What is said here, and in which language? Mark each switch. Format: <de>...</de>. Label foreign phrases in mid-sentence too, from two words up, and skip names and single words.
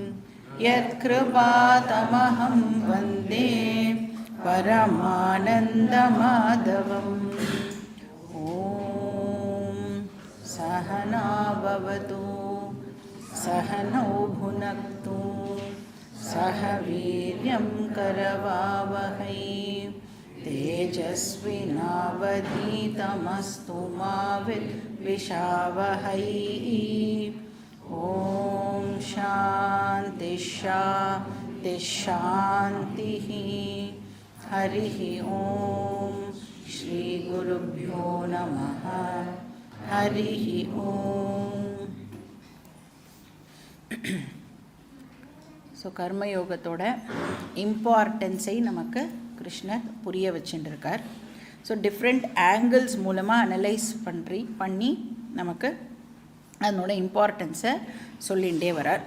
<sa>यत्कृपातमहं वन्दे परमानन्दमाधवम् ॐ सहना भवतु सहनौ भुनक्तु सह वीर्यं करवावहै तेजस्विनावधीतमस्तु मा विद्विषावहै ॐ शान्ति शान्ति शान्तिः हरिः ॐ श्रीगुरुभ्यो नमः हरिः ॐ.</sa> <ta>ஸோ கர்மயோகத்தோட இம்பார்ட்டன்ஸை நமக்கு கிருஷ்ணர் புரிய வச்சுட்டுருக்கார். ஸோ</ta> <en>different angles</en> <ta>மூலமாக அனலைஸ் பண்ணி நமக்கு அதனோட இம்பார்ட்டன்ஸை சொல்லிகிட்டே வரார்.</ta>